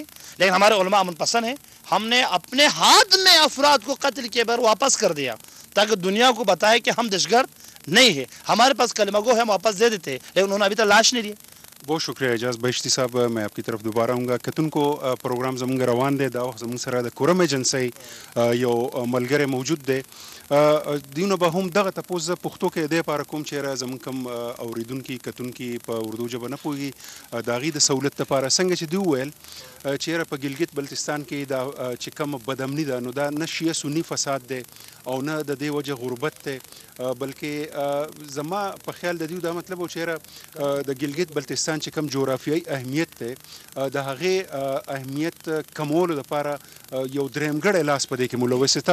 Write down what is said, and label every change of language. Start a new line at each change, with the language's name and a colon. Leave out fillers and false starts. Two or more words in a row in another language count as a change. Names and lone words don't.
Urdu: لیکن ہمارے علماء امن پسند ہیں، ہم نے اپنے ہاتھ میں افراد کو قتل کے بعد واپس کر دیا تاکہ دنیا کو بتائے کہ ہم دہشتگرد نہیں ہے. ہمارے پاس کلمہ گو ہے، ہم واپس دے دیتے، لیکن انہوں نے ابھی تک لاش نہیں دی. بہت شکریہ اعجاز بہشتی صاحب. میں آپ کی طرف دوبارہ آؤں گا.
Pashto: کتن کو پروگرام زمونږ روان دی، دا وخت زمونږ سره د کورم ایجنسۍ یو ملګری موجود دی. دیونه به هم دغه تپوس زه پښتو کې دی پاره کوم چیرې زمونږ کم اوریدونکي کتونکي په اردو ژبه نه پوهېږي د هغې د سہولت دپاره څنګه چې دوی وویل چیرې په ګلګت بلتستان کې دا چې کوم بدامني ده نو دا نه شیعه سني فساد دی او نه د دې وجه غربت دی، بلکې زما په خیال د دوی دا مطلب و چیرې د ګلګت بلتستان چې کوم جغرافیایي اهمیت دی د هغې اهمیت کمولو دپاره یو درېمګړی لاس په دې کې ملوث دی.